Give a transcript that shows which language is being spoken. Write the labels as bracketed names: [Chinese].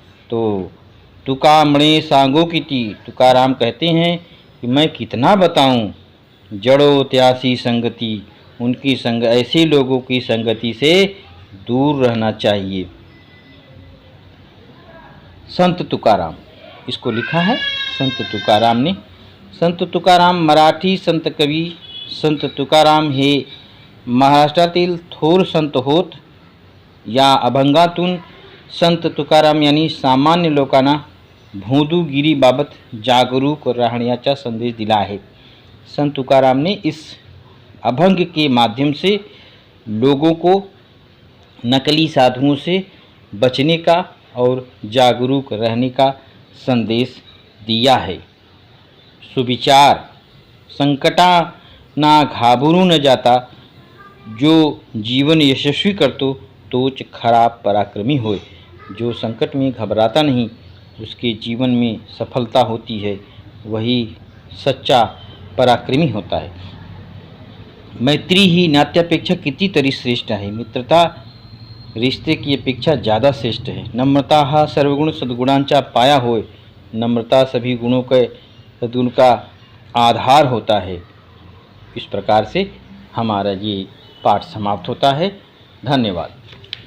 [Marathi] तो तुका मणे सांगो किती, [Hindi] तुकाराम कहते हैं कि मैं कितना बताऊं। [Marathi] जड़ो त्यासी संगति, [Hindi] उनकी संग, ऐसे लोगों की संगति से दूर रहना चाहिए। संत तुकाराम, इसको लिखा है संत तुकाराम ने। [Marathi] संत तुकाराम मराठी संत कवी संत तुकाराम हे महाराष्ट्रातील थोर संत होत। या अभंगातून संत तुकाराम यांनी सामान्य लोकांना भोंदूगिरीबाबत जागरूक राहण्याचा संदेश दिला है। [Hindi] संत तुकाराम ने इस अभंग के माध्यम से लोगों को नकली साधुओं से बचने का और जागरूक रहने का संदेश दिया है। [Marathi] सुविचार, संकटा ना घाबरू न जाता, जो जीवन यशस्वी करतो तोच खरा पराक्रमी होय। [Hindi] जो संकट में घबराता नहीं, उसके जीवन में सफलता होती है, वही सच्चा पराक्रमी होता है। [Marathi] मैत्री ही नात्यापेक्षा कितीतरी श्रेष्ठ आहे। [Hindi] मित्रता रिश्ते की अपेक्षा ज़्यादा श्रेष्ठ है। [Marathi] नम्रता हा सर्वगुण सद्गुणांचा पाया होय। [Hindi] नम्रता सभी गुणों के सद्गुण का आधार होता है। इस प्रकार से हमारा ये पाठ समाप्त होता है। धन्यवाद।